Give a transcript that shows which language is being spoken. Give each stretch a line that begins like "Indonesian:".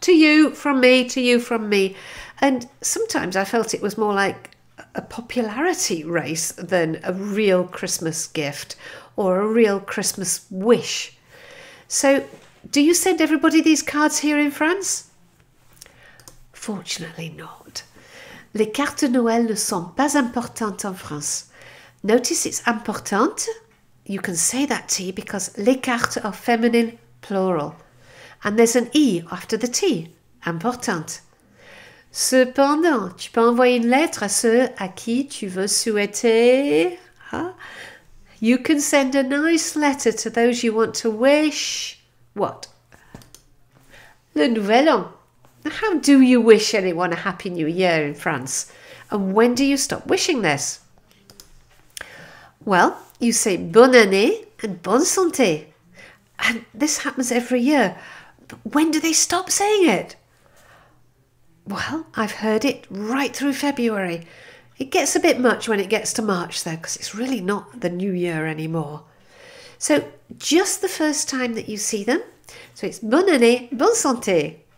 English: To you, from me, to you, from me. And sometimes I felt it was more like a popularity race than a real Christmas gift or a real Christmas wish. So, do you send everybody these cards here in France? Fortunately not.
French: Les cartes de Noël ne sont pas importantes en France.
English: Notice it's importante. You can say that T because les cartes are feminine plural. And there's an I after the T.
French: Importante. Cependant, tu peux envoyer une lettre à ceux à qui tu veux souhaiter.
English: Huh? You can send a nice letter to those you want to wish. What? Le Nouvel An. How do you wish anyone a Happy New Year in France? And when do you stop wishing this? Well, you say bonne année and bonne santé. And this happens every year. But when do they stop saying it? Well, I've heard it right through February. It gets a bit much when it gets to March though, because it's really not the new year anymore. So just the first time that you see them, so it's bonne année, bonne santé.